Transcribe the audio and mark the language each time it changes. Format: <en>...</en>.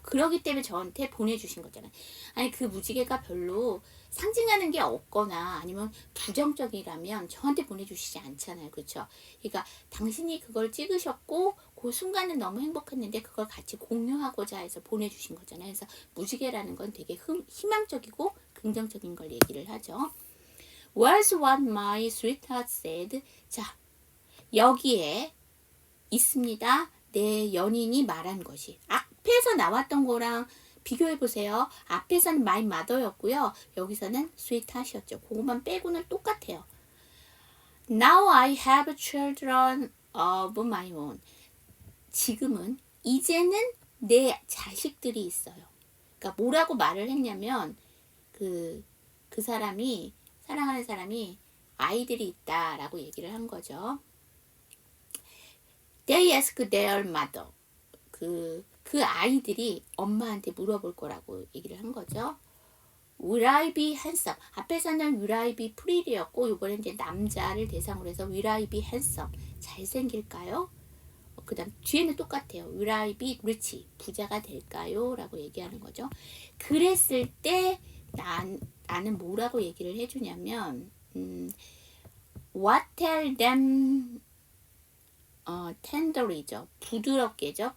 <ko>그러기 때문에 저한테 보내주신 거잖아요. 아니 그 무지개가 별로 상징하는 게 없거나 아니면 부정적이라면 저한테 보내주시지 않잖아요. 그렇죠? 그러니까 당신이 그걸 찍으셨고 그 순간은 너무 행복했는데 그걸 같이 공유하고자 해서 보내주신 거잖아요. 그래서 무지개라는 건 되게 희망적이고 긍정적인 걸 얘기를 하죠.</ko> <en>Was what my sweetheart said.</en> <ko>자, 여기에 있습니다. 내 연인이 말한 것이. 앞에서 나왔던 거랑 비교해 보세요. 앞에서는 my mother였고요. 여기서는 sweetheart이었죠. 그것만 빼고는 똑같아요.</ko> <en>Now I have children of my own.</en> <ko>지금은, 이제는 내 자식들이 있어요. 그러니까 뭐라고 말을 했냐면 그 사람이, 사랑하는 사람이 아이들이 있다라고 얘기를 한 거죠.</ko> <en>They ask their mother.</en> <ko>그 아이들이 엄마한테 물어볼 거라고 얘기를 한 거죠.</ko> <en>Will I be handsome?</en> <ko>앞에서는</ko> <en>Will I be pretty</en> <ko>였고 이번엔 이제 남자를 대상으로 해서</ko> <en>Will I be handsome?</en> <ko>잘생길까요? 그 다음 뒤에는 똑같아요.</ko> <en>Will I be rich?</en> <ko>부자가 될까요? 라고 얘기하는 거죠. 그랬을 때 나는 뭐라고 얘기를 해주냐면</ko> <en>What tell them tenderly</en> <ko>죠. 부드럽게죠.</ko>